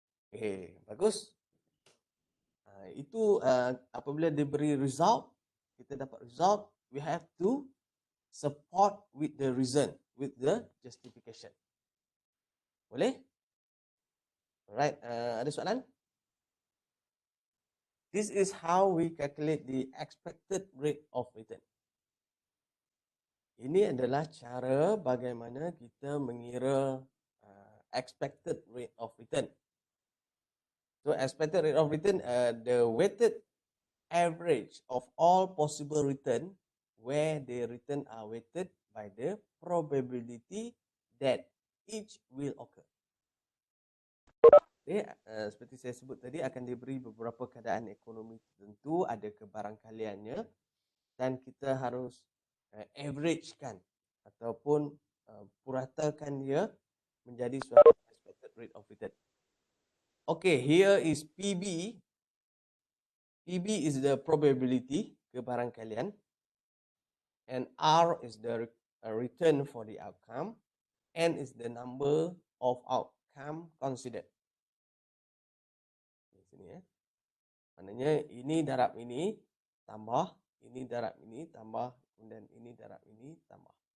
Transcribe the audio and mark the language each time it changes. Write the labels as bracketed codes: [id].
[en] Okay, [ms] bagus. Itu apabila diberi [en] result, [ms] kita dapat [en] result, we have to support with the reason, with the justification. [ms] Boleh? Alright, ada soalan? [en] This is how we calculate the expected rate of return. [ms] Ini adalah cara bagaimana kita mengira expected rate of return. [en] So expected rate of return, the weighted average of all possible return where the return are weighted by the probability that each will occur. [ms] Okay, seperti saya sebut tadi akan diberi beberapa keadaan ekonomi tertentu, ada kebarangkaliannya dan kita harus averagekan ataupun puratakan dia menjadi suatu expected rate of return. [en] Okay, here is PB. PB is the probability, kebarangkalian, and R is the return for the outcome, N is the number of outcome considered. [ms] Di sini ya. Maknanya ini darab ini tambah, ini darab ini tambah, dan ini darab ini tambah.